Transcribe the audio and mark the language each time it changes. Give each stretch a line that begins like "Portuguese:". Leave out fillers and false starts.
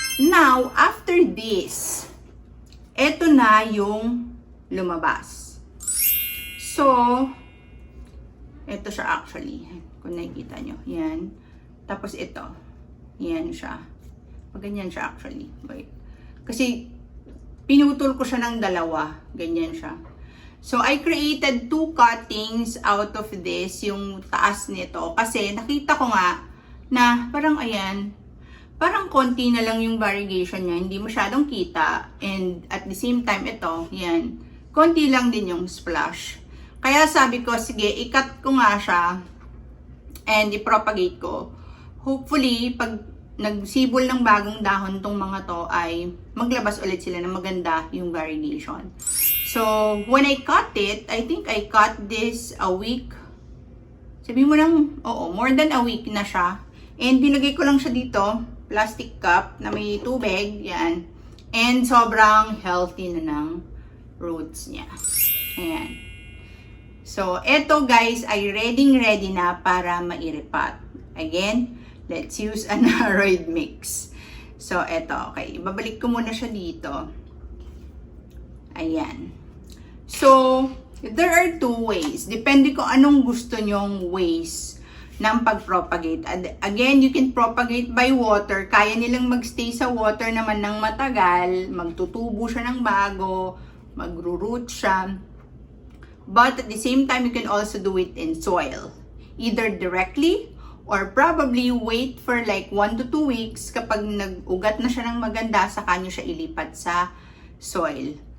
English: Now, after this,
Filipino: eto na yung lumabas. So, eto siya actually. Kung nakikita nyo. Yan. Tapos ito. Yan siya. Ganyan siya actually. Wait. Kasi, pinutol ko siya ng dalawa. Ganyan siya.
English: So, I created 2 cuttings out of this.
Filipino: Yung taas nito. Kasi, nakita ko nga na parang ayan. Parang konti na lang yung variegation niya. Hindi masyadong kita.
English: And at the same time,
Filipino: ito, yan. Konti lang din yung splash. Kaya sabi ko, sige, i-cut ko nga siya. And i-propagate ko. Hopefully, pag nagsibol ng bagong dahon tong mga to, ay maglabas ulit sila ng maganda yung variegation.
English: So, when I cut it, I think I cut this a week.
Filipino: Sabihin mo lang, oo,
English: more than a week
Filipino: na siya. And binagay ko lang siya dito. Plastic cup na may tubig, yan. And sobrang healthy na ng roots niya. Ayan. So, eto guys ay ready na para mairipat.
English: Again, let's use an aroid mix. So,
Filipino: eto,
English: okay.
Filipino: Ibabalik ko muna siya dito.
English: Ayan. So, there are 2 ways.
Filipino: Depende kung anong gusto nyong ways ng pag-propagate.
English: Again, you can propagate by water.
Filipino: Kaya nilang magstay sa water naman ng matagal. Magtutubo siya ng bago. Magro-root siya.
English: But at the same time, you can also do it in soil. Either directly or probably wait for like 1 to 2 weeks.
Filipino: Kapag nag-ugat na siya ng maganda, saka nyo siya ilipat sa soil.